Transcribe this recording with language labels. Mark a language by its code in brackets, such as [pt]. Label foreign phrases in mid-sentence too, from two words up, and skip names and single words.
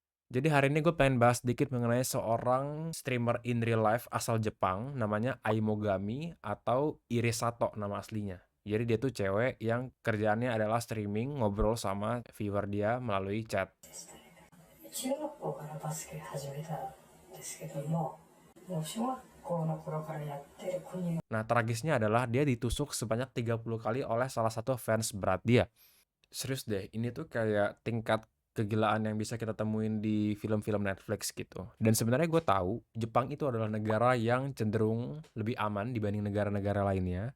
[id] Jadi hari ini gue pengen bahas sedikit mengenai seorang streamer [en] in real life [id] asal Jepang, namanya Aimogami atau Irisato nama aslinya. Jadi dia tuh cewek yang kerjaannya adalah streaming, ngobrol sama viewer dia melalui chat. [ja] 中学校からバスケ始めたんですけども、もう小学校の頃からやってる子に [id] Nah, tragisnya adalah dia ditusuk sebanyak 30 kali oleh salah satu fans berat dia. Serius deh, ini tuh kayak tingkat kegilaan yang bisa kita temuin di film-film Netflix gitu. Dan sebenarnya gue tahu Jepang itu adalah negara yang cenderung lebih aman dibanding negara-negara lainnya.